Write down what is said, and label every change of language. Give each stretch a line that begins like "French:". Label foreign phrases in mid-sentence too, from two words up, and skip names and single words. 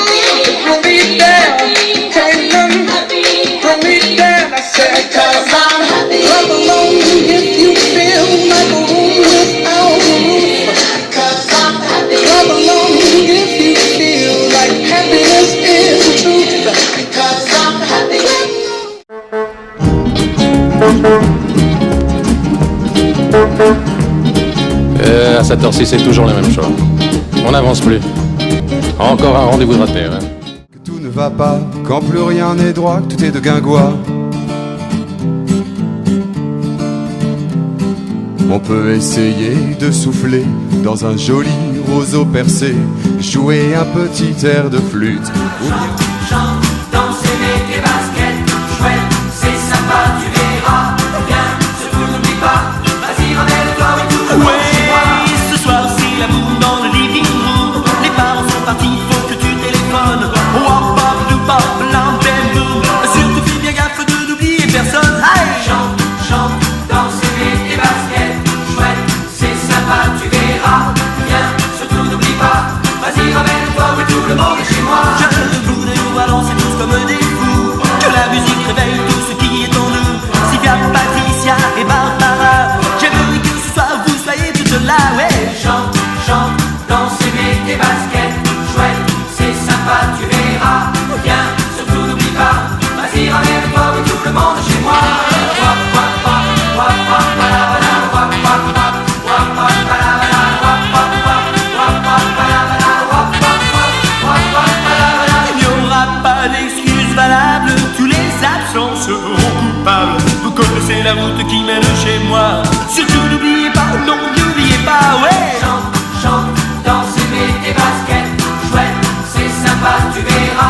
English: Bring me down, can't run. Bring me down, I said. Because I'm happy. Come along if you feel like a room without a roof. Because I'm happy. Come along if you feel like happiness is the truth. Because I'm happy.
French: À cette heure-ci, c'est toujours la même chose. On n'avance plus. Encore un rendez-vous de raté, hein. Tout ne va pas, quand plus rien n'est droit, que tout est de guingois. On peut essayer de souffler dans un joli roseau percé, jouer un petit air de flûte. Ou bien Chante, danse, mets tes baskets, chouette, c'est sympa, tu verras. Viens, surtout n'oublie pas, vas-y, ramène-toi, oui, tout le monde chez moi. Ce soir c'est l'amour dans le
English: living room.
French: Les parents sont partis, faut que tu téléphones. Wap pop, du pop, l'antenne boom. Surtout fais bien gaffe de n'oublier personne. Hey! Chante, chante, danse, mets tes baskets, chouette, c'est sympa, tu verras. Viens, surtout n'oublie pas, vas-y, ramène-toi, oui, tout le monde chez moi. Je voudrais nous balancer tous comme des fous. Que la musique réveille tout ce qui est en nous. Sylvia, Patricia et Barbara, j'aimerais que ce soir vous soyez toutes là, ouais. Chante, chante, danse, mets tes baskets, chouette, c'est sympa, tu verras. Viens, surtout n'oublie pas, vas-y, ramène-toi, oui, tout le monde chez moi. Wap, wap, wap, wap, wap, balabala, wap, wap, wap, wap, wap, balabala, wap, wap, wap, wap, wap, balabala, wap, wap, wap, wap, wap, balabala. Il n'y aura pas d'excuses valables, tous les absents seront coupables. Vous connaissez la route qui mène chez moi. Surtout n'oubliez pas, non, n'oubliez pas, ouais. Chante, chante, danse, mets tes baskets, chouette, c'est sympa, tu verras.